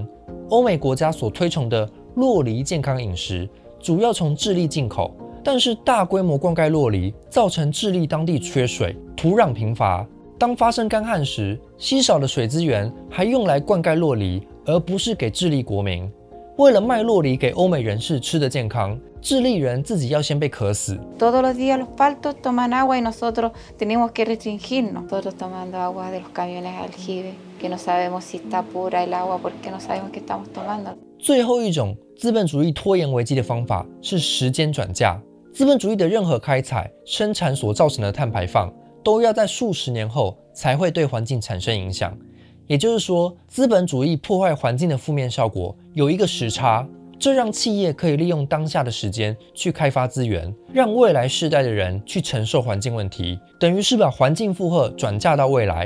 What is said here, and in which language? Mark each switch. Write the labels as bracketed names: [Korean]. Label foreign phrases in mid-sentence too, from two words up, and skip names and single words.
[Chinese] 欧美国家所推崇的酪梨健康饮食，主要从智利进口，但是大规模灌溉酪梨，造成智利当地缺水，土壤贫乏。当发生干旱时，稀少的水资源还用来灌溉酪梨，而不是给智利国民。为了卖酪梨给欧美人士吃得健康，智利人自己要先被渴死。 [Spanish] Todos los días los paltos toman agua y nosotros tenemos que restringirnos. Nosotros tomando agua de los camiones aljibe, que no sabemos si está pura el agua porque no sabemos qué estamos tomando. [Chinese] 最后一种资本主义拖延危机的方法是时间转嫁。资本主义的任何开采、生产所造成的碳排放，都要在数十年后才会对环境产生影响。也就是说，资本主义破坏环境的负面效果有一个时差，这让企业可以利用当下的时间去开发资源，让未来世代的人去承受环境问题，等于是把环境负荷转嫁到未来。